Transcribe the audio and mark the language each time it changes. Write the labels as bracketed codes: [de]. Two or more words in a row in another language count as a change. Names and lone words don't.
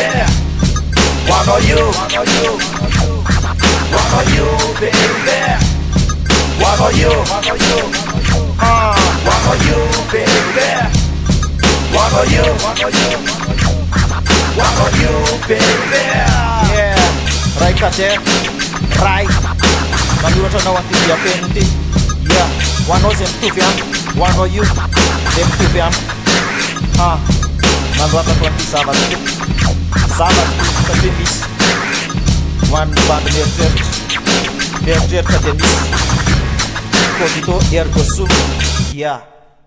[en] One of you, baby. One of you, baby. One of you, baby. Yeah, Raikader, Rai. [mg] Manuratra anao anty dia feno ty. Yeah, ho anao zay mitovy amiko. [en] One of you, [mg] zay mitovy amiko. Nandoatako anty zavatra ty. Zavatra satria misy ho an'ny bandy mieritreritra de misy [la] Cogito ergo sum. [mg] Yeah.